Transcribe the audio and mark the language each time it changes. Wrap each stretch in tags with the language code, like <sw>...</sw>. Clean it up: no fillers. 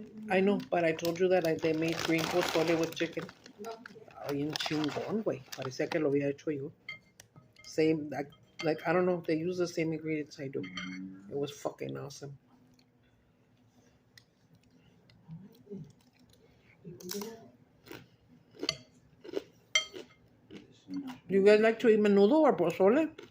<en>I know, but I told you that they made green pozole with chicken.</en> <es>Bien chingón, güey. Parecía que lo había hecho yo.</es> <en>Same, Like, I don't know if they use the same ingredients I do. It was fucking awesome. Do you guys like to eat menudo or pozole?</en>